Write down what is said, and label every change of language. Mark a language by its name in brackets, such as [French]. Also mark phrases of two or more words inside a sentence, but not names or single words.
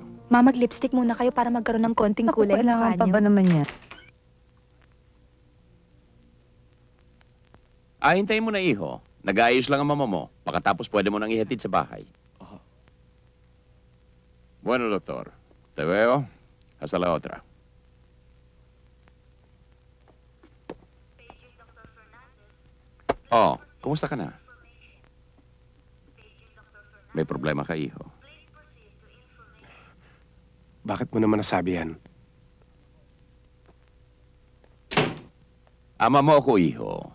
[Filipino] Ma, mag-lipstick muna kayo para magkaroon ng konting kulay. Kailangan pa ba naman yan? Hintayin mo na, iho. Nag-aayos lang ang mama mo. Pagkatapos pwede mo nang ihatid sa bahay. [Spanish] Bueno, doctor. Te veo. Hasta la otra. [Filipino] Oh, kumusta ka na? May problema ka, iho. Bakit mo naman nasabi yan? Ama mo ako, iho.